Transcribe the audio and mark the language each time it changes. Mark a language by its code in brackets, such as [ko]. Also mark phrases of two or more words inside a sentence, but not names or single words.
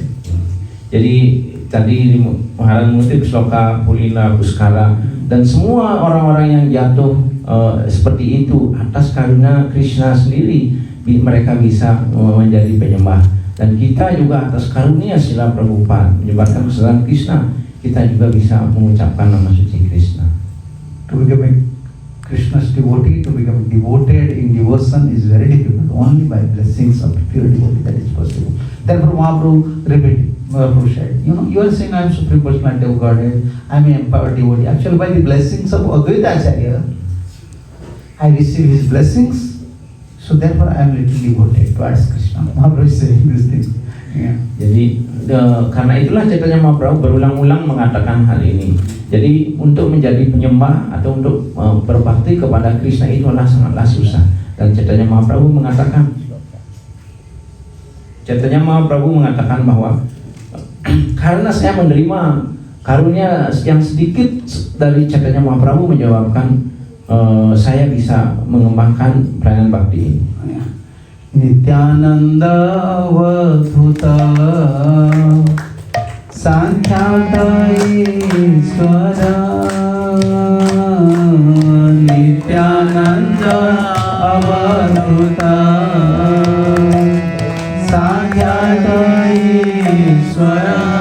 [id] Jadi tadi Maharani mengutip sloka Pulina Puskara dan semua orang-orang yang jatuh seperti itu atas karunia Krishna sendiri mereka bisa menjadi penyembah, dan kita juga atas karunia Srila Prabhupada menyebarkan kesedaran Krishna kita juga bisa mengucapkan nama suci Krishna. [en] To become Krishna's devotee, to become devoted in devotion is very difficult. Only by blessings of pure devotee that is possible. Therefore Mahaprabhu repeated, Mahaprabhu said, you are saying I am Supreme Personality of Godhead, I am an empowered devotee. Actually by the blessings of Advaita Acharya, I receive his blessings, so therefore I am little devoted towards Krishna. Mahaprabhu is saying this thing. Yeah. [id] Jadi karena itulah Chaitanya Mahaprabhu berulang-ulang mengatakan hal ini. Jadi untuk menjadi penyembah atau untuk berbakti kepada Krishna itu adalah sangatlah susah. Dan Chaitanya Mahaprabhu mengatakan bahwa karena saya menerima karunia yang sedikit dari Chaitanya Mahaprabhu menyebabkan saya bisa mengembangkan pelayanan bakti ini. [sa] Nityananda Vadhuta Sankhyata Ishvara Nityananda Vadhuta Sankhyata Ishvara